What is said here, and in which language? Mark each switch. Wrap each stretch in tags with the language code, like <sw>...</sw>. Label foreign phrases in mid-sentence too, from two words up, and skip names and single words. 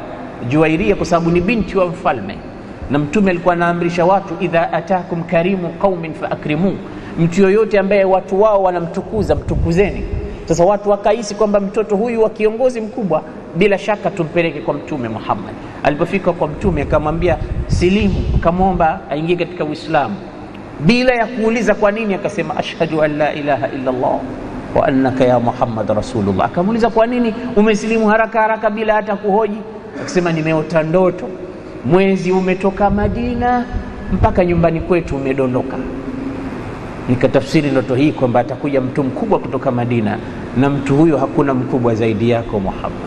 <sw>Juwairia kwa sababu ni binti wa mfalme, na Mtume alikuwa anaamrisha watu,</sw> <ar>إذا أتاكم كريم قوم فأكرموا,</ar> <sw>mtu yoyote ambaye watu wao wanamtukuza mtukuzeni. Sasa watu wakahisi kwamba mtoto huyu wa kiongozi mkubwa bila shaka tumpeleke kwa Mtume Muhammad. Alipofika kwa Mtume akamwambia silimu, akamwomba aingie katika Uislamu bila ya kuuliza kwa nini.</sw> <ar>Akasema أشهد أن لا إله إلا الله وأنك يا محمد رسول الله.</ar> <sw>Akamuuliza kwa nini umesilimu haraka haraka bila hata kuhoji? Akasema nimeota ndoto, mwezi umetoka Madina mpaka nyumbani kwetu umedondoka. Nikatafsiri ndoto hii kwamba atakuja mtu mkubwa kutoka Madina, na mtu huyo hakuna mkubwa zaidi yako Muhammad.</sw>